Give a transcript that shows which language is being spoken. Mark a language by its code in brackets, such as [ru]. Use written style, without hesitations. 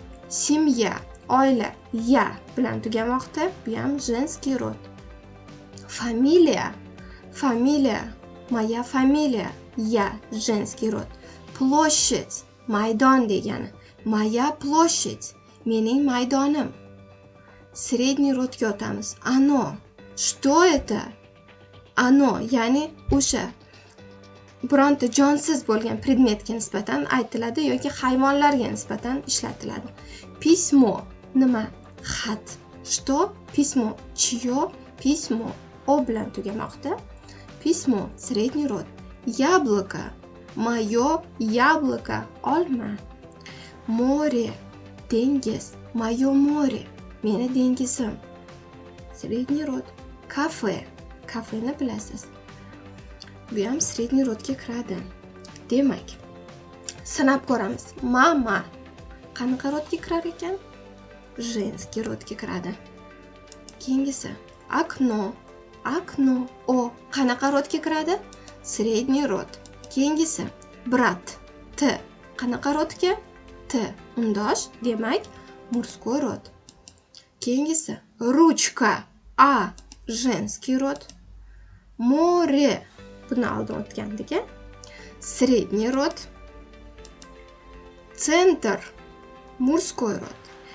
[uz] Семья, oila, ya bilan tugamoqda, bu ham женский rod. Familiya, familiya, моя familiya, ya, женский rod. Площадь, maydon degani. Моя площадь, mening maydonim. Средний rodga o'tamiz. [ru] Оно, что это? Оно, [uz] ya'ni o'sha bironta jonsiz bo'lgan predmetga nisbatan aytiladi yoki hayvonlarga nisbatan ishlatiladi. Письмо, nima? [ru] Xat. Что? Письмо. Чье? Письмо. [uz] O bilan tugamoqda. [ru] Письмо, средний rod. Яблоко, moyo яблоко, olma. [uz] Море, dengiz, moyo море, meni dengizim. [ru] Средний rod. [uz] Kafe, kafeni bilasiz. Bu ham средний rodga kiradi. Demak, sanab ko'ramiz. Mama qanaqa rodga kirar ekan? Женский rodga kiradi. Keyingisi окно, окно, o qanaqa rodga kiradi? [ru] Средний rod. [uz] Keyingisi brat, t qanaqa rodga? T undosh, demak мужской rod. Keyingisi ручка, a женский rod. Море, buni oldin o'tgandik. [ru] Средний rod. Центр, мужской rod.